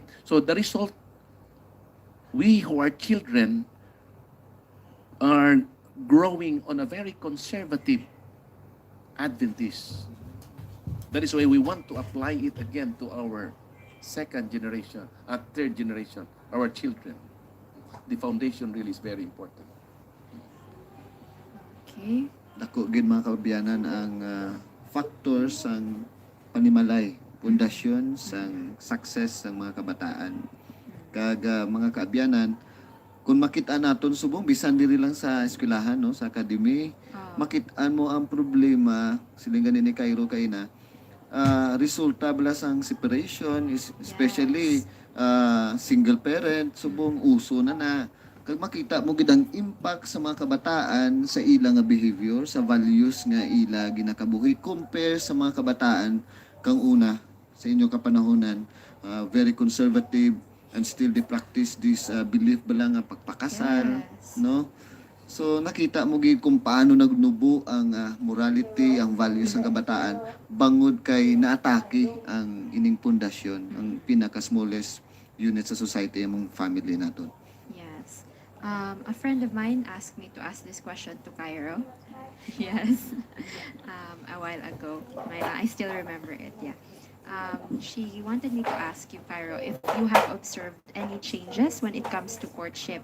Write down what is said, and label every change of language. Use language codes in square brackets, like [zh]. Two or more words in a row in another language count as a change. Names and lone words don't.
[en] So the result, we who are children are growing on a very conservative Adventist. That is why we want to apply it again to our second generation, third generation, our children. The foundation really is very important. Okay. [hil] Dako gid mga kababayanan ang factors ang panimalay, pundasyon sang success sang mga kabataan. Kag mga kaabyanan, kung makita naton subong bisan diri lang sa eskwelahan no, sa academy, makitaan mo ang problema silingan ni Cairo kay na resulta bala sang [en] separation, especially single parent [hil] subong uso na kag makita mo gid ang impact sa mga kabataan sa ilang nga behavior, sa values nga ila ginakabuhi compare sa mga kabataan kang una sa inyo kapanahonan, [en] very conservative and still they practice this belief [hil] bala nga pagpakasal, [en] Yes. no? [hil] So nakita mo gid kung paano nagnubo ang morality, ang values ng kabataan bangod kay naatake ang ining pundasyon, ang pinaka [en] smallest unit [hil] sa society among family naton. [en] Yes. A friend of mine asked me to ask this question to Cairo. Yes. A while ago. I still remember it, yeah. She wanted me to ask you, Cairo, if you have observed any changes when it comes to courtship.